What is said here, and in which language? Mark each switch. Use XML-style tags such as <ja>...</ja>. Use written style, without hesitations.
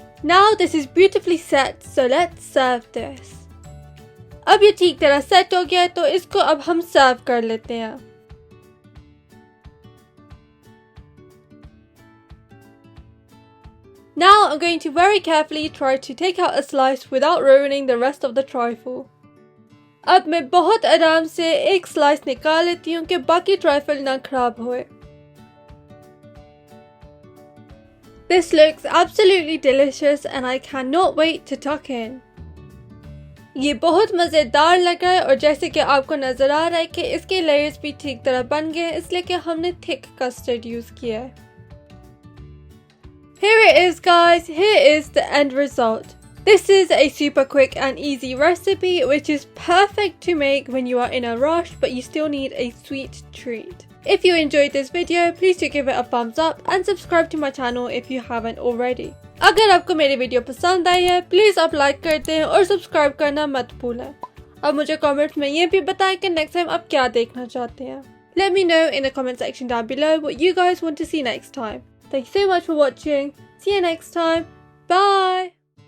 <en>Now this is beautifully set, so let's serve this.</en> <hi>अब ये ठीक तरह सेट हो गया है तो इसको अब हम सर्व कर लेते हैं।</hi> <en>Now I'm going to very carefully try to take out a slice without ruining the rest of the trifle.</en> <hi>अब मैं बहुत आराम से एक स्लाइस निकाल लेती हूँ कि बाकी ट्राइफल ना खराब होए।</hi> <en>This looks absolutely delicious and I cannot wait to tuck in.</en> <hi>ये बहुत मज़ेदार लग रहा है और जैसे कि आपको नज़र आ रहा है कि इसके लेयर्स भी ठीक तरह बन गए हैं, इसलिए कि हमने थिक कस्टर्ड यूज़ किया है।</hi> <en>Here it is guys, here is the end result. This is a super quick and easy recipe which is perfect to make when you are in a rush but you still need a sweet treat. If you enjoyed this video, please do give it a thumbs up and subscribe to my channel if you haven't already.</en> <hi>अगर आपको मेरी video पसंद आई है, please आप like कर दें और subscribe करना मत भूलें। अब मुझे कमेंट्स में ये भी बताएं कि नेक्स्ट टाइम आप क्या देखना चाहते हैं।</hi> <en>Let me know in the comment section down below what you guys want to see next time. Thank you so much for watching. See you next time. Bye!</en>